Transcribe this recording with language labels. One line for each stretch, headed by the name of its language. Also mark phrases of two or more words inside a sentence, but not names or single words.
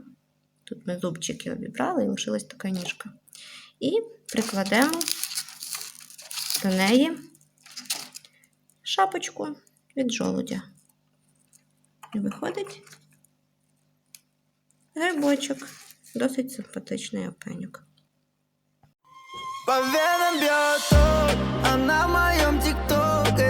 Ukrainian: Тут ми зубчики обібрали і лишилась така ніжка. І прикладемо до неї шапочку від жолудя. І виходить грибочок. Досить симпатичний опеньок.
Russian: По венам бьет ток, она в моем тиктоке.